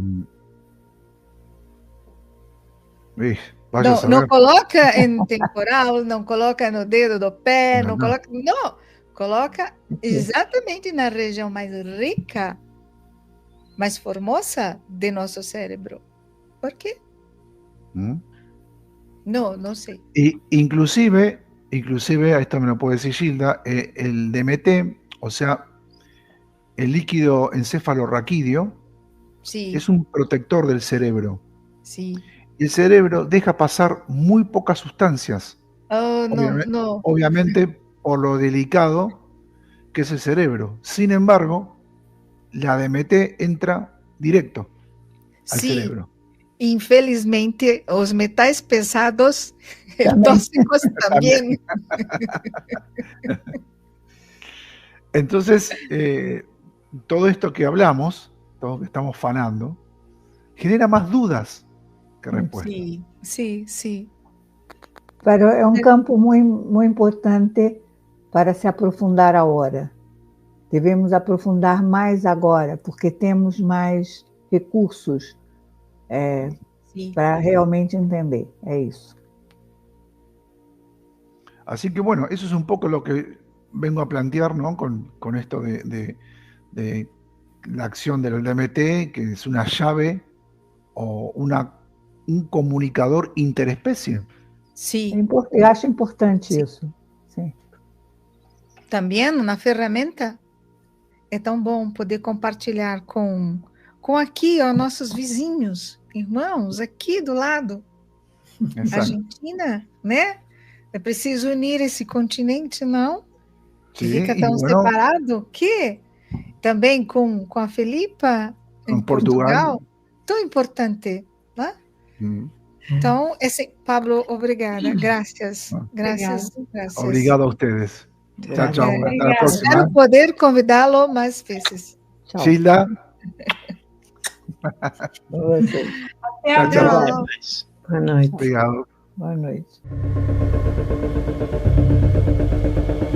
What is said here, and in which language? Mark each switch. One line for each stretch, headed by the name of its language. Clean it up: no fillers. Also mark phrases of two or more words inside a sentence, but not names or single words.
Portuguese: Não coloca em temporal, não coloca no dedo do pé, não coloca exatamente na região mais rica, mais formosa de nosso cérebro.
Spanish: ¿Por qué? No sé. Inclusive, esto me lo puede decir Gilda, el DMT, o sea, el líquido encefalorraquídeo, es un protector del cerebro. Sí. Y el cerebro deja pasar muy pocas sustancias. Obviamente por lo delicado que es el cerebro. Sin embargo, la DMT entra directo al cerebro.
Portuguese: Infelizmente, os metais pesados tóxicos también.
Spanish: Entonces, todo esto que hablamos, todo lo que estamos fanando, genera más dudas que respuestas. Sí.
Portuguese: Pero é um campo muito importante para se aprofundar agora. Devemos aprofundar mais agora, porque temos mais recursos para realmente entender. É isso.
Spanish: Así que bueno, eso es un poco lo que vengo a plantear, ¿no? Con esto de la acción del DMT, que es una llave o un comunicador interespecie.
Portuguese: Sim. Eu acho importante isso. Sim. Também uma ferramenta. É tão bom poder compartilhar com aqui, ó, nossos vizinhos, irmãos, aqui do lado. Exato. Argentina, né? É preciso unir esse continente, não? Que fica tão separado que também com a Felipa em Portugal, tão importante, né? Então, Pablo, obrigada.
Spanish: Gracias. Obrigado a ustedes. Chao. Hasta la próxima.
Portuguese: Espero poder convidá-lo mais vezes. Tchau. Gilda. Tchau. Boa noite. Obrigado. Boa noite.